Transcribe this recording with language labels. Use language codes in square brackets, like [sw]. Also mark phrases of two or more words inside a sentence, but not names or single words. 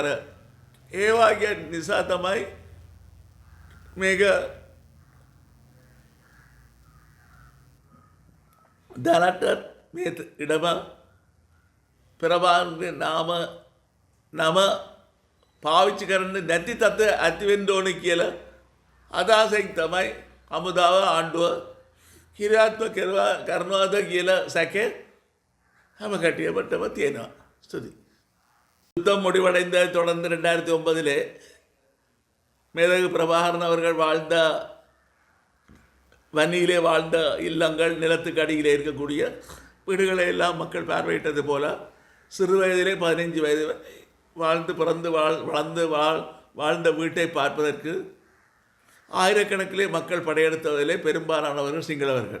[si] ඒ වගේ නිසා තමයි මේක දැනට මේ ඉඩම ප්‍රභාකරන්ගේ නාම නම පාවිච්චි කරන්න නැති තත්ත්වය ඇති වෙන්න ඕනේ කියලා අදහසෙන් තමයි හමුදාව ආණ්ඩුව කිරියාත්මක කරනවාද කියලා සැකේ හැම කටියපටම තියෙනවා. ස්තුති. [ta] யுத்தம் முடிவடைந்த தொடர்ந்து 2009 மேதகு பிரபாகரன் அவர்கள் வாழ்ந்த வன்னியிலே வாழ்ந்த இல்லங்கள், நிலத்துக்கு அடியிலே இருக்கக்கூடிய வீடுகளை எல்லாம் மக்கள் பார்வையிட்டது போல சிறு வயதிலே 15 வயது வாழ்ந்து பிறந்து வளர்ந்து வாழ்ந்த வீட்டை பார்ப்பதற்கு ஆயிரக்கணக்கிலே மக்கள் படையெடுத்ததிலே பெரும்பாலானவர்கள் சிங்களவர்கள்.